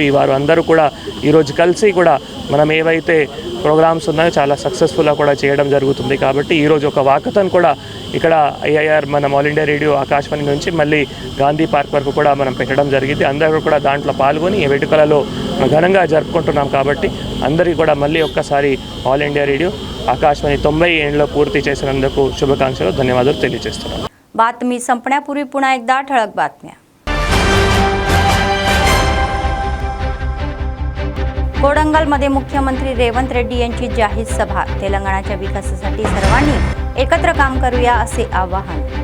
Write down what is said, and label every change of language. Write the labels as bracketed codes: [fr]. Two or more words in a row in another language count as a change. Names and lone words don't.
[te] ఈ వారు అందరూ కూడా ఈరోజు కలిసి కూడా మనం ఏవైతే ప్రోగ్రామ్స్ ఉన్నాయో చాలా సక్సెస్ఫుల్గా కూడా చేయడం జరుగుతుంది. కాబట్టి ఈరోజు ఒక వాకథాన్ కూడా ఇక్కడ ఐఐఆర్ మన ఆల్ ఇండియా రేడియో ఆకాశవాణి నుంచి మళ్ళీ గాంధీ పార్క్ వరకు కూడా మనం పెట్టడం జరిగింది. అందరూ కూడా దాంట్లో పాల్గొని ఈ వేడుకలలో ఘనంగా జరుపుకుంటున్నాం. కాబట్టి అందరికీ కూడా మళ్ళీ ఒక్కసారి ఆల్ ఇండియా రేడియో ఆకాశవాణి 90 ఏండ్ల పూర్తి చేసినందుకు శుభాకాంక్షలు, ధన్యవాదాలు తెలియజేస్తున్నాను. [mr] बातमी संपण्यापूर्वी पुन्हा एकदा ठळक बातम्या. कोडंगलमध्ये मुख्यमंत्री रेवंत रेड्डी यांची जाहीर सभा. तेलंगणाच्या विकासासाठी सर्वांनी एकत्र काम करूया असे आवाहन.